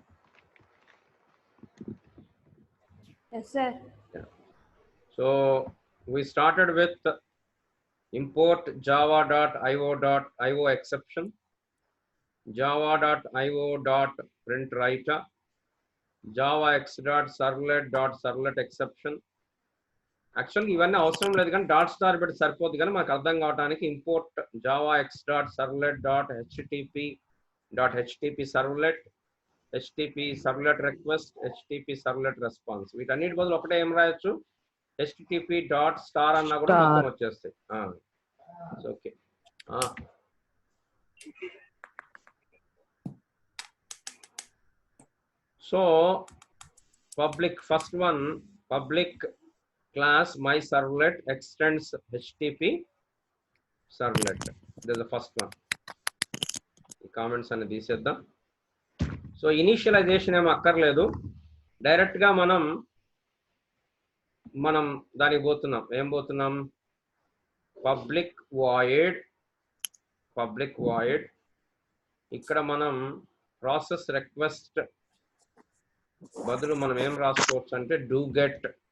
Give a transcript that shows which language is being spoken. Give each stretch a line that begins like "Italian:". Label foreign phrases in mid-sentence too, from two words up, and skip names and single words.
English: Yes, sir. Yeah. So we started with import java.io exception, java.io.printWriter, javax.servlet exception.
Telugu: యాక్చువల్గా ఇవన్నీ అవసరం లేదు కానీ
English: dot star
Telugu: పెట్టి సరిపోద్ది కానీ మనకు అర్థం కావడానికి
English: import javax.servlet.http servlet, http servlet request, http servlet response.
Telugu: వీటన్నిటి బదులు ఒకటే ఏం రాయొచ్చు,
English: http dot star
Telugu: అన్నా కూడా మొత్తం వచ్చేస్తాయి.
English: Okay. So public first one, public class my servlet extends http servlet. This is the first one.
Telugu: ఈ కామెంట్స్ అన్ని తీసేద్దాం. సో ఇనిషియలైజేషన్ ఏం అక్కర్లేదు, డైరెక్ట్ గా మనం దానికి పోతున్నాం. ఏం పోతున్నాం,
English: public void
Telugu: ఇక్కడ మనం
English: process request
Telugu: బదులు మనం ఏం రాసుకోవచ్చు అంటే
English: do get